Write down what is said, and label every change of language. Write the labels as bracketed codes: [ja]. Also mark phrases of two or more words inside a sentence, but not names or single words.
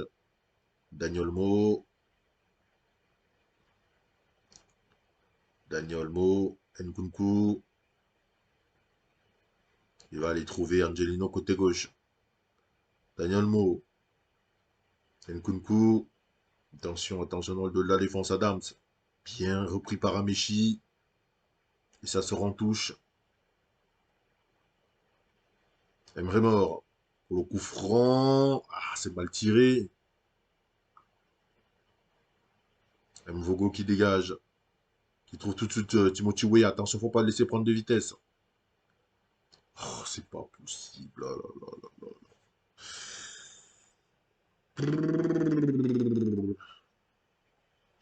[fr] Daniel Mo, Daniel Mo, Nkunku. Il va aller trouver Angelino côté gauche. Daniel Mo, Nkunku. Attention, attention dans le dos de la défense, Adams. Bien repris par Amechi. Et ça se rentouche. Emre Mor. Pour le coup franc. Ah, c'est mal tiré. Mvogo qui dégage. Qui trouve tout de suite Timothy Weah. Attention, faut pas le laisser prendre de vitesse. Oh, c'est pas possible. Oh là là là là.